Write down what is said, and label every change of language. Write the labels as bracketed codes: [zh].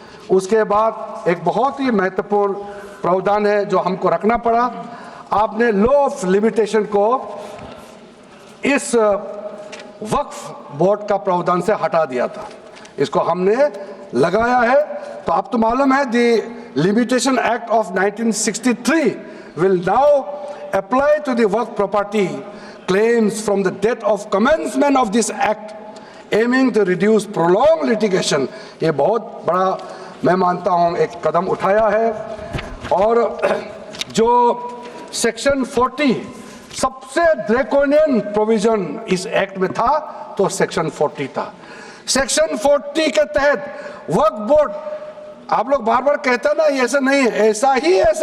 [hi] उसके बाद एक बहुत ही महत्वपूर्ण प्रावधान है जो हमको रखना पड़ा, आपने लॉ ऑफ लिमिटेशन को इस वक्फ बोर्ड का प्रावधान से हटा दिया था, इसको हमने लगाया है। तो आप तो मालूम है दी [en] Limitation Act of 1963 will now apply to the work property claims from the date of commencement of this act, aiming to reduce prolonged litigation. [hi] ये बहुत बड़ा मैं मानता हूँ एक कदम उठाया है। और जो सेक्शन 40 सबसे ड्रैकोनियन प्रोविजन इस एक्ट में था तो सेक्शन 40 था। सेक्शन 40 के तहत वक्फ बोर्ड, आप लोग बार बार कहते हैं ना ये ऐसा नहीं है, ऐसा ही है।